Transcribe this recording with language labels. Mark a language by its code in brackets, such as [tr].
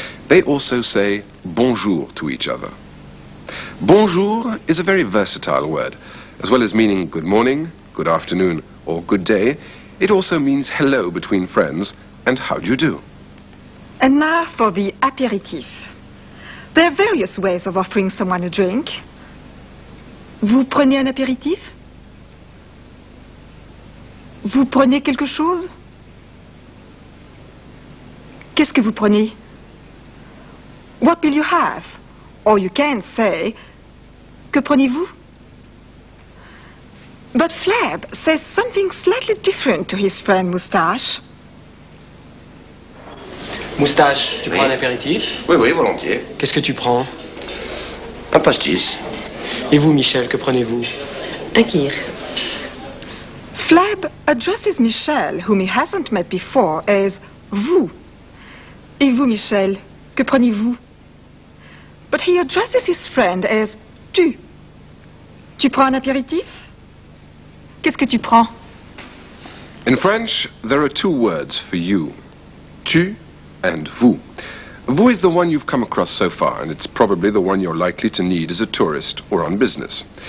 [en] They also say bonjour to each other. Bonjour is a very versatile word. As well as meaning good morning, good afternoon, or good day, it also means hello between friends and how do you do. And now for the apéritif. There are various ways of offering someone a drink. [fr] Vous prenez un apéritif? Vous prenez quelque chose? Qu'est-ce que vous prenez? [en] What will you have? Or you can say, [fr] que prenez-vous? [en] But Fleb says something slightly different to his friend Moustache. [fr] Moustache, tu Oui. prends un apéritif? Oui, oui, volontiers. Qu'est-ce que tu prends? Un pastis. Et vous, Michel, que prenez-vous? Un kir. [en] Fleb addresses Michel, whom he hasn't met before, as vous. [fr] Et vous, Michel, que prenez-vous? [en] But he addresses his friend as tu. [fr] Tu prends un apéritif? Qu'est-ce que tu prends? [en] In French, there are two words for you, tu and vous. Vous is the one you've come across so far, and it's probably the one you're likely to need as a tourist or on business.